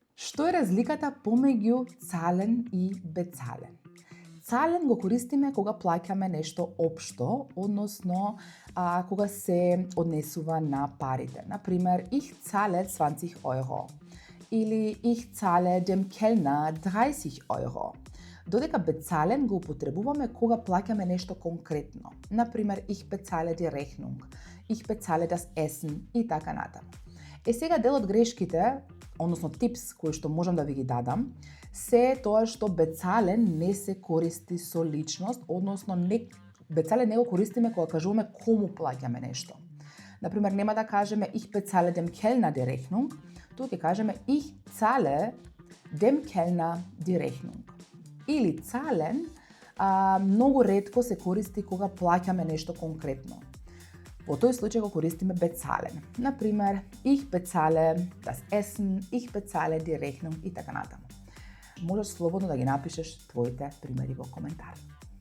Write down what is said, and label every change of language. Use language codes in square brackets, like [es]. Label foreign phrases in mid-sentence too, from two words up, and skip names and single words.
[mk] Што е разликата помеѓу цален и бецален? Цален го користиме кога плаќаме нешто општо, односно кога се однесува на парите. Например, [de] ich zahle 20 Euro или ich zahle dem Kellner 30 Euro. [mk] Додека бецален го употребуваме кога плаќаме нешто конкретно. Например, [de] ich bezahle die Rechnung, ich bezahle das Essen [mk] и така натаму. Сега дел од грешките, односно типс кои што можам да ви ги дадам, се тоа што бецален не се користи со личност, односно бецален не го користиме кога кажуваме кому плаќаме нешто. Например, нема да кажеме [de] ich bezahle dem Kellner die Rechnung, [mk] тука ќе кажеме [de] ich zahle dem Kellner die Rechnung. [mk] Или цален многу ретко се користи кога плаќаме нешто конкретно. Во тој случај го користиме бецален. Например, [de] ich bezahle das Essen, ich bezahle die Rechnung [mk] и така натаму. Можеш слободно да ги напишеш твоите примери во коментар.